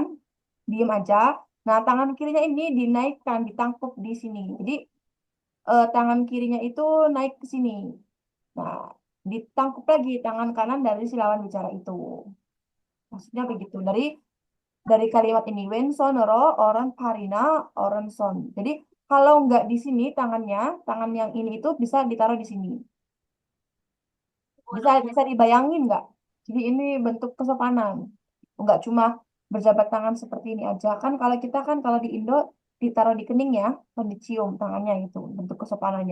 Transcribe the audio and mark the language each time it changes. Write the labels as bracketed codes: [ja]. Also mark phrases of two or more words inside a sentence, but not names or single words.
[id] Diem aja. Nah, tangan kirinya ini dinaikkan, ditangkup di sini. Jadi tangan kirinya itu naik ke sini. Nah, ditangkup lagi tangan kanan dari si lawan bicara itu. Maksudnya begitu. Dari kalimat ini, [ko] 왼손으로 오른팔이나 오른손. [id] Jadi Kalau nggak di sini tangannya, tangan yang ini itu bisa ditaruh di sini. Bisa dibayangin nggak? Jadi ini bentuk kesopanan. Nggak cuma berjabat tangan seperti ini aja. Kan kalau kita kan kalau di Indo ditaruh di kening ya, atau dicium tangannya itu bentuk kesopanannya.